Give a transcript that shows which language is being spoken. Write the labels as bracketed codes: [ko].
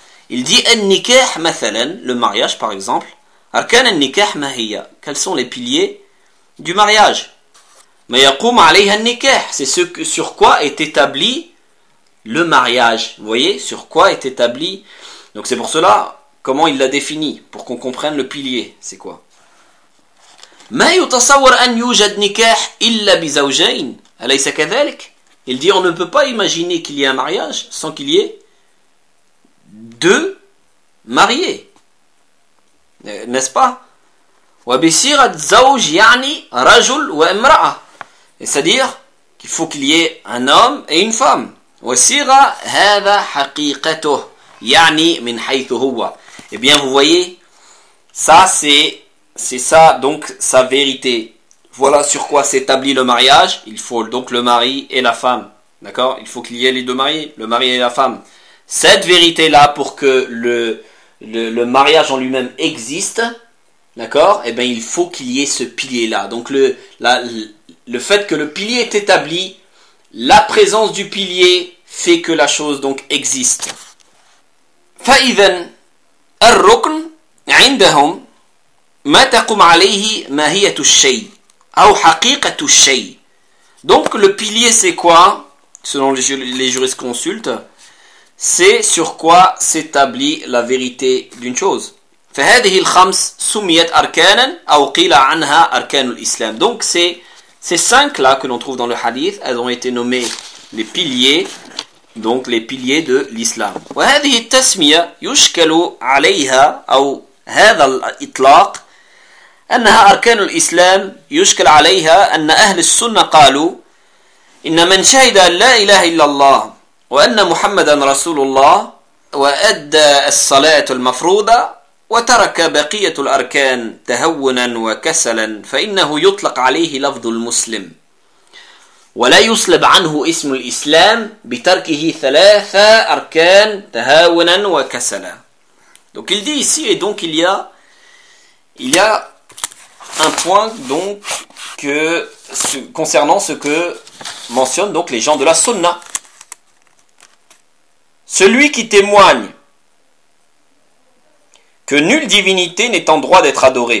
[fr] Il dit [ar] النكاح مثلا, [fr] le mariage par exemple, [ar] أركان النكاح ما هي, [fr] quels sont les piliers du mariage, [ar] ما يقوم عليها النكاح, [fr] c'est ce que, sur quoi est établi le mariage, vous voyez, sur quoi est établi. Donc c'est pour cela, comment il l'a défini, pour qu'on comprenne le pilier, c'est quoi ? [ar] ما يتصور أن يوجد نكاح إلا بزوجين أليس كذلك ? [fr] Il dit on ne peut pas imaginer qu'il y ait un mariage sans qu'il y ait deux mariés, n'est-ce pas ? [ar] وبصيغة زوج يعني رجل وامرأة, [fr] c'est-à-dire qu'il faut qu'il y ait un homme et une femme. [ar] وصيغة هذا حقيقته يعني من حيث هو. [fr] Eh bien, vous voyez, ça c'est ça donc sa vérité. Voilà sur quoi s'établit le mariage. Il faut donc le mari et la femme, d'accord. Il faut qu'il y ait les deux mariés, le mari et la femme. Cette vérité là pour que le mariage en lui-même existe, d'accord. Eh bien, il faut qu'il y ait ce pilier là. Donc le fait que le pilier est établi, la présence du pilier fait que la chose donc existe. [ar] فإذا الركن عندهم ما تقوم عليه ماهية الشيء أو حقيقة الشيء. [fr] Donc le pilier c'est quoi selon les jurisconsultes? C'est sur quoi s'établit la vérité d'une chose. [ar] فهذه الخمس سميت أركانا أو قيل عنها أركان الإسلام. [fr] Donc ces cinq là que l'on trouve dans le hadith, elles ont été nommées les piliers. Donc les piliers de l'islam. [ar] وهذه التسمية يشكل عليها أو هذا الإطلاق أنها أركان الإسلام يشكل عليها أن أهل السنة قالوا إن من شهد لا إله إلا الله وأن محمدا رسول الله وأدى الصلاة المفروضة وترك بقية الأركان تهونا وكسلا فإنه يطلق عليه لفظ المسلم ولا يسلب عنه اسم الإسلام بتركه ثلاثة أركان تهاونا وكسلا. [fr] Donc il dit ici, et donc il y a un point donc que concernant ce que mentionnent donc les gens de la Sunna. Celui qui témoigne que nulle divinité n'est en droit d'être adorée.